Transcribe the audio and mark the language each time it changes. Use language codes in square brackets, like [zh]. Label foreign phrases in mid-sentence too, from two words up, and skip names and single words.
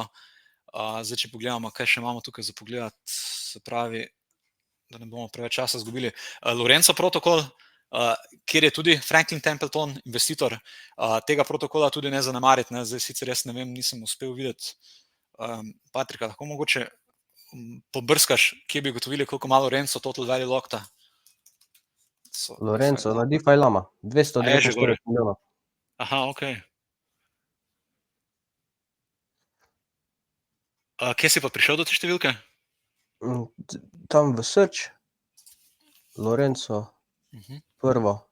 [sl] Zdaj, če pogledamo, kaj še imamo tukaj za pogledati, se pravi, da ne bomo preveč časa izgubili. Lorenzo protokol, kjer je tudi Franklin Templeton investitor, tega protokola tudi ne zanemariti, ne. Zdaj sicer jaz ne vem, nisem uspel videti, Patrika, lahko mogoče pobrskaš, kje bi ugotovili, koliko ima Lorenzo [en] total value locked. [sl] Lorenzo na DeFi Lama, 249 milijonov. Aha, ok. Kje si pa prišel do te številke? Tam v search, Lorenzo, prvo.